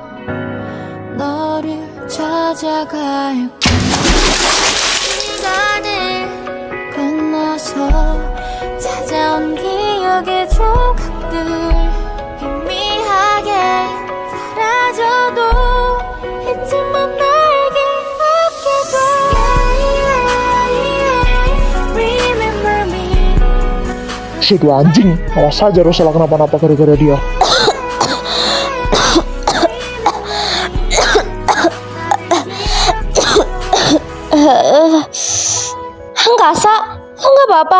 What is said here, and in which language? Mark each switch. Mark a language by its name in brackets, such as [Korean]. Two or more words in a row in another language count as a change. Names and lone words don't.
[Korean] 너를 찾아갈 시간을 건너서 찾아온 기억의 조각들 희미하게 사라져도 잊지만 날개 아껴줘 [English] Remember me [Indonesian] Si itu anjing, awas saja Rosella kenapa-napa gara-gara dia. Angkasa, lo nggak apa-apa?